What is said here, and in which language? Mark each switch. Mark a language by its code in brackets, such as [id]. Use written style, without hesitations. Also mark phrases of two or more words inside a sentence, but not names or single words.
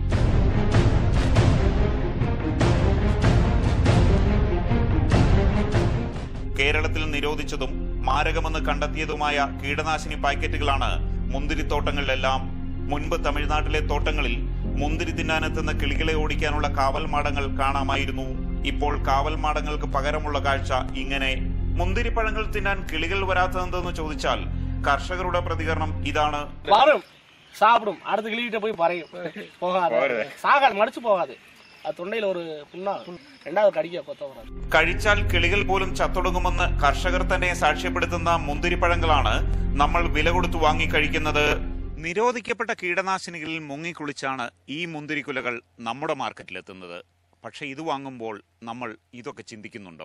[ml] കേരളത്തിൽ നിരോധിച്ചതും മാരകമെന്ന് കണ്ടെത്തിയതുമായ കീടനാശിനി പാക്കറ്റുകളാണ് മുന്തിരിത്തോട്ടങ്ങളിലെല്ലാം. മുൻപ് തമിഴ്നാട്ടിലെ തോട്ടങ്ങളിൽ മുന്തിരി തിന്നാനെത്തുന്ന കിളികളെ ഓടിക്കാനുള്ള കാവൽ മാടങ്ങൾ കാണാമായിരുന്നു. ഇപ്പോൾ കാവൽമാടങ്ങൾക്ക് പകരമുള്ള കാഴ്ച ഇങ്ങനെ. മുന്തിരിപ്പഴങ്ങൾ തിന്നാൻ കിളികൾ വരാത്തതെന്ന് ചോദിച്ചാൽ കർഷകരുടെ പ്രതികരണം ഇതാണ്. [ta] சாப்பிடும் அடுத்த கிளிகிட்ட போய் பறையும் போகாது சாகாது மடிச்சு போகாது அது தொண்டையில ஒரு புண்ணா ரெண்டாவது கடிக்க கொத்த வராது. [ml] കഴിച്ചാൽ കിളികൾ പോലും ചത്തൊടുങ്ങുമെന്ന് കർഷകർ തന്നെ സാക്ഷ്യപ്പെടുത്തുന്ന മുന്തിരിപ്പഴങ്ങളാണ് നമ്മൾ വില കൊടുത്തു വാങ്ങിക്കഴിക്കുന്നത്. നിരോധിക്കപ്പെട്ട കീടനാശിനികളിൽ മുങ്ങിക്കുളിച്ചാണ് ഈ മുന്തിരിക്കുലകൾ നമ്മുടെ മാർക്കറ്റിലെത്തുന്നത്. പക്ഷെ ഇത് വാങ്ങുമ്പോൾ നമ്മൾ ഇതൊക്കെ ചിന്തിക്കുന്നുണ്ടോ?